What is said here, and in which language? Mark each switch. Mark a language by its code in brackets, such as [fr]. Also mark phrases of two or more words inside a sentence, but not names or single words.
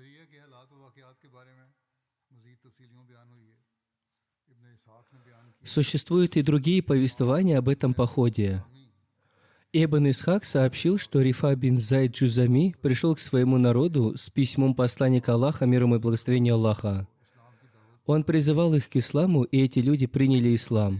[ur] کے حالات و واقعات کے بارے میں مزید تفصیلیں بیان ہوئی ہے. ابن اسحاق نے بیان کیا [ru] Существуют и другие повествования об этом походе. Ибн Исхак сообщил, что Рифа бин Зайд Джузами пришел к своему народу с письмом посланника Аллаха, мир ему и благословение Аллаха. Он призывал их к исламу, и эти люди приняли ислам.